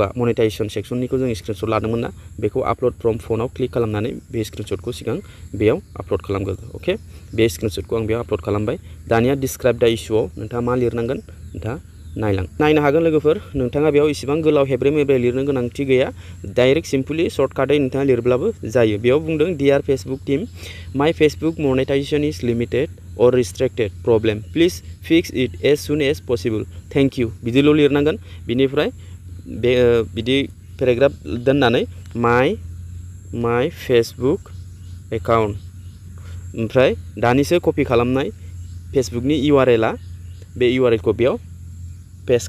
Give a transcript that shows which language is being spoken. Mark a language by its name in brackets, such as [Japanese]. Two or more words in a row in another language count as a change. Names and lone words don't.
[Bodo] मनेटाइजेसन सेक्सननिखौ जों स्क्रिनशट लादोंमोन ना बेखौ [English] upload from [Bodo] फनाव क्लिक खालामनानै बे स्क्रिनशटखौ सिगां बेयाव आपल'ड खालामगोन अके बे स्क्रिनशटखौ आं बेयाव आपल'ड खालामबाय दानिया डिसक्राइब दा इसुआव नोंथाङा मा लिरनांगोन नोंथाङा नायनो हागोन लोगोफोर नोंथाङा बेयाव इसेबां गोलाव हेब्रे मेब्रे लिरनो गोनांथि गैया [English] direct simply [Bodo] सर्टकाटै नोंथाङा लिरब्लाबो जायो बेयाव बुंदों [English] dear Facebook team my Facebook monetization is limited or restricted problem please fix it as soon as possible thank you [Bodo] बिदिल' लिरनांगोन बिनिफ्राय बे बिदि पेराग्राफ दोननानै [English] my Facebook account [Bodo] ओमफ्राय दानिसो कपि खालामनाय फेसबुकनि URL आ बे URL खौ बेयाव पेस्ट